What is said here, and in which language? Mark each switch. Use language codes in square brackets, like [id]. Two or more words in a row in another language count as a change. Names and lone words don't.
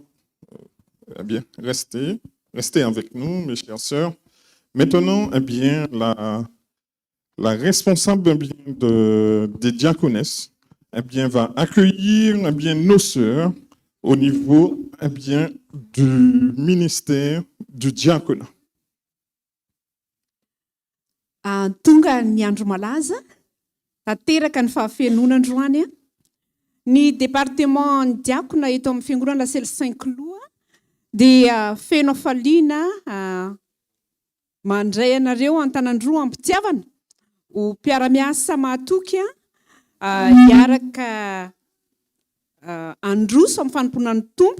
[fr] Eh bien, restez avec nous, mes chères sœurs. Maintenant, eh bien, la responsable des diaconesses eh bien, va accueillir eh bien, nos sœurs au niveau eh bien, du ministère du diaconat. [mg] Tonga ny andro malaza, tanteraka ny fahafenonandroany. Ny département ny diakona eto amin'ny fiangonana Lasely Saint-Cloud dia feno faliana mandray anareo an-tanandroa ampitiavana ho mpiara-miasa mahatoky hiaraka androso amin'ny fanomponan'ny tompo.